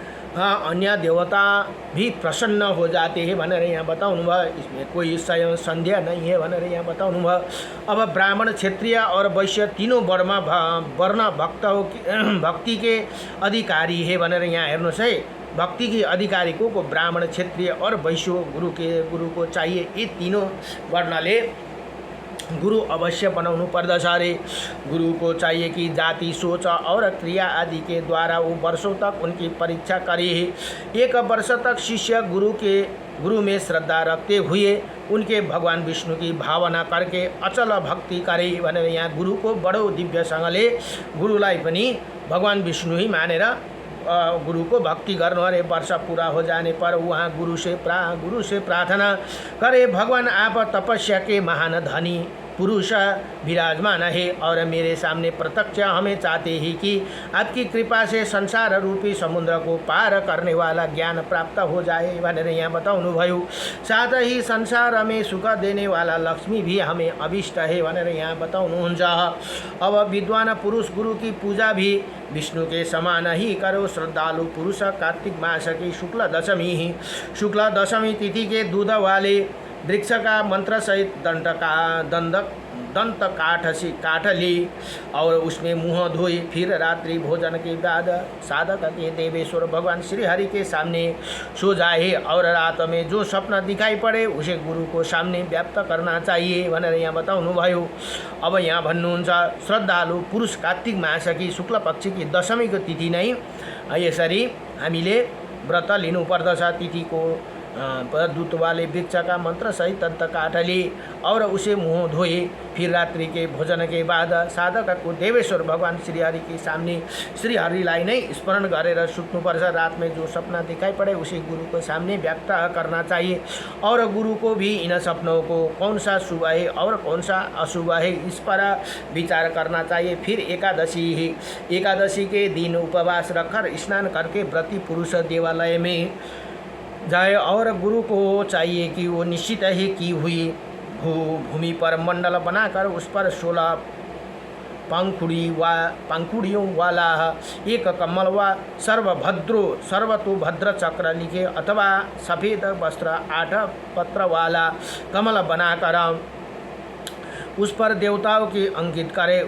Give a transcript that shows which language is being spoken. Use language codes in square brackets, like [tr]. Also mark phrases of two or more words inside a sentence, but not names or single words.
[hi] अन्य देवता भी प्रसन्न हो जाते हैं [ne] भनेर यहाँ बताउनु भयो। [hi] इसमें कोई संदेह नहीं है [ne] भनेर यहाँ बताउनु भयो। [hi] अब ब्राह्मण, क्षत्रिय और वैश्य तीनों वर्ण भक्ति के अधिकारी है [ne] भनेर यहाँ हेर्नुहोस् है। [hi] भक्ति की अधिकारी को ब्राह्मण, क्षत्रिय और वैश्य गुरु को चाहिए। [ne] ये तीनों वर्णले गुरु अवश्य बनाउनु पर्दछ अरे। [hi] गुरु को चाहिए कि जाति, सोच और क्रिया आदि के द्वारा वो वर्षों तक उनकी परीक्षा करे। 1 वर्ष तक शिष्य गुरु में श्रद्धा रखते हुए उनके भगवान विष्णु की भावना करके अचल भक्ति करे [ne] भनेर यहाँ गुरु को बडो दिव्यसँगले गुरुलाई पनि भगवान विष्णु ही मानेर गुरु को भक्ति गर्नु अरे। [hi] वर्ष पूरा हो जाने पर वहाँ गुरु से प्रार्थना करे, भगवान आप तपस्या के महान धनी पुरुष विराजमान है और मेरे सामने प्रत्यक्ष हमें चाहते हैं कि आपकी कृपा से संसार रूपी समुद्र को पार करने वाला ज्ञान प्राप्त हो जाए [ne] भनेर यहाँ बताउनु भयो। [hi] साथ ही संसार में सुख देने वाला लक्ष्मी भी हमें अभिष्ट है [ne] भनेर यहाँ बताउनुहुन्छ। [hi] अब विद्वान पुरुष गुरु की पूजा भी विष्णु के समान ही करो। श्रद्धालु पुरुष कार्तिक मास की शुक्ल दशमी तिथि के दूध वाले वृक्ष का मंत्र सहित दंत काठ ली और उसमें मुँह धोई। फिर रात्रि भोजन के बाद साधक के देवेश्वर भगवान श्री हरि के सामने सो जाए और रात में जो सपना दिखाई पड़े उसे गुरु को सामने व्यक्त करना चाहिए [ne] भनेर यहाँ बताउनु भयो। [hi] अब [ne] यहाँ भन्नुहुन्छ [hi] श्रद्धालु पुरुष कार्तिक मास की शुक्ल पक्ष की दशमी को [ne] तिथि नै यसरी हामीले व्रत लिनुपर्दछ। [hi] तिथि को दूत वाले वृक्ष का मंत्र सहित दंत काठ ली और उसे मुँह धोए। फिर रात्रि के भोजन के बाद साधक को देवेश्वर भगवान श्रीहरि के सामने [ne] श्रीहरिलाई नै स्मरण गरेर सुत्नुपर्छ। [hi] रात में जो सपना दिखाई पड़े उसे गुरु के सामने व्यक्त करना चाहिए और गुरु को भी इन सपनों को कौन सा शुभ है और कौन सा अशुभ है इस पर विचार करना चाहिए। फिर एकादशी के दिन उपवास रखकर स्नान करके व्रती पुरुष देवालय में जाए और गुरु को चाहिए कि वो निश्चित ही की हुई भूमि पर मंडल बनाकर उस पर 16 पंखुड़ियों वाला एक कमल व सर्वतोभद्र चक्र लिखे अथवा सफ़ेद वस्त्र 8 पत्र वाला कमल बनाकर उस पर देवताओं की अंकित करे।